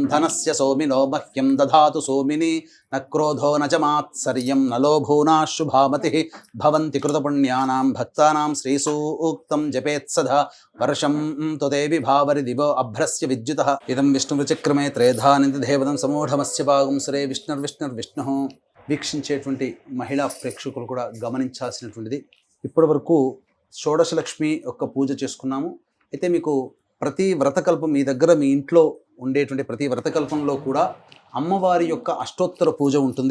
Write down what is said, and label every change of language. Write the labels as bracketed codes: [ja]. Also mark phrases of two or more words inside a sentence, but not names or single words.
[sa] धनस्य सोमिनो मह्यं दधातु सोमिनी न क्रोधो न च मात्सर्यं न लोभो न शुभामतिः भवन्ति कृतपुण्यानां भक्तानां श्रीसूक्तं जपेत् सदा वर्षं तु देवि भावरि दिवो अभ्रस्य विद्युतः इदं विष्णुविचक्रमे त्रेधानिधिदेवतं समूढमस्य भागं श्री విష్ణుः [te] వీక్షించేటువంటి మహిళా ప్రేక్షకులు కూడా గమనించాల్సినటువంటిది ఇప్పటివరకు షోడశలక్ష్మి యొక్క పూజ చేసుకున్నాము. అయితే మీకు ప్రతి వ్రతకల్పం మీ దగ్గర మీ ఇంట్లో ఉండేటువంటి ప్రతి వ్రతకల్పంలో కూడా అమ్మవారి యొక్క అష్టోత్తర పూజ ఉంటుంది.